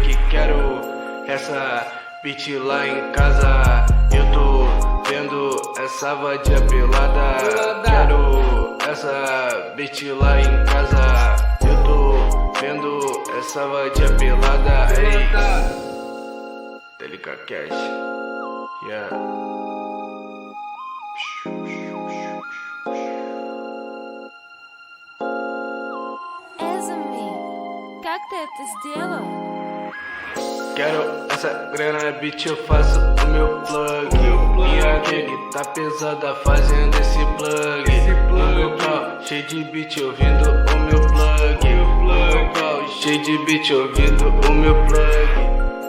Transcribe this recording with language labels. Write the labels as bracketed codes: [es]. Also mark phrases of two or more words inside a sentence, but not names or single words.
[pt] Quero essa bitch lá em casa. Eu tô vendo essa vadia pelada. Quero essa bitch lá em casa. Eu tô vendo essa vadia pelada. Ei, Delica Cash. Yeah. [ru] Эзами, как ты это сделал? [pt] Quero essa grana, bitch, eu faço o meu plug. Minha gang tá pesada fazendo esse plug. No meu carro, cheio de beat, ouvindo o meu plug. No meu carro, cheio de beat, ouvindo o meu plug.